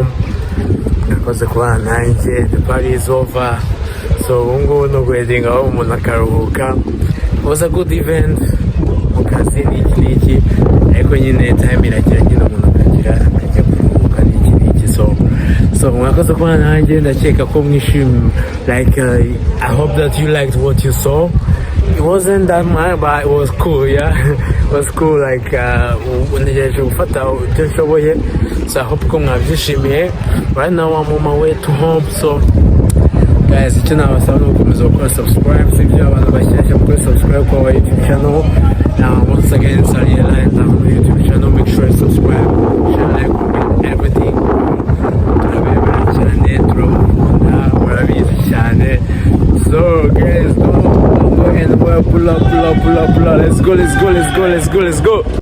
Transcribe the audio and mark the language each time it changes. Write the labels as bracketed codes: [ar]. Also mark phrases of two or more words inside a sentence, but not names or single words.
[rw] Mwakoze kubana nanjye, [en] the party is over. [rw] So ubu ngubu no [en] heading home, [rw] umuntu akaruhuka. [en] It was a good event. [rw] Mu kazi n'iki ariko nyine time iragira nyine umuntu akajya kuruhuka n'iki. So mwakoze kubana nanjye, ndakeka ko mwishimye. [en] Like I hope that you liked what you saw. It wasn't that much, but it was cool, yeah. It was cool, like, [rw] ntegereje gufata ibyo nshoboye. [en] So I hope [rw] ko mwabyishimiye. [en] Right now I'm on my way to home, so guys, [rw] icyo nabasaba ni ugukomeza gukora subscribe, si ibyo abantu bashyashya mukore subscribe ku wa YouTube channel. [en] Now once again, sorry, line down on YouTube channel, make sure you subscribe, share, like, comment, everything. [rw] Turabebera cyane, turabakunda, murabizi cyane. [en] So guys, don't go anywhere, pull up. Let's go.